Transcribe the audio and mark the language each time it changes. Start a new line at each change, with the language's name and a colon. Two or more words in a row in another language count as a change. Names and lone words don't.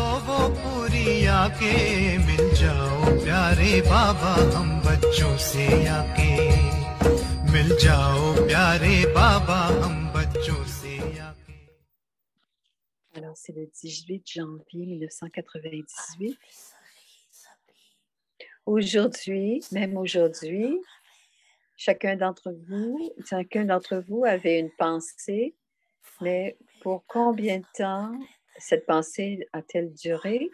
Hindi: वो पूरी आके मिल जाओ प्यारे बाबा हम बच्चों से आके मिल जाओ प्यारे बाबा हम बच्चों से आके.
French: Alors, c'est le 18 janvier 1998. Aujourd'hui, même aujourd'hui, chacun d'entre vous avait une pensée, mais pour combien de temps cette pensée a-t-elle duré?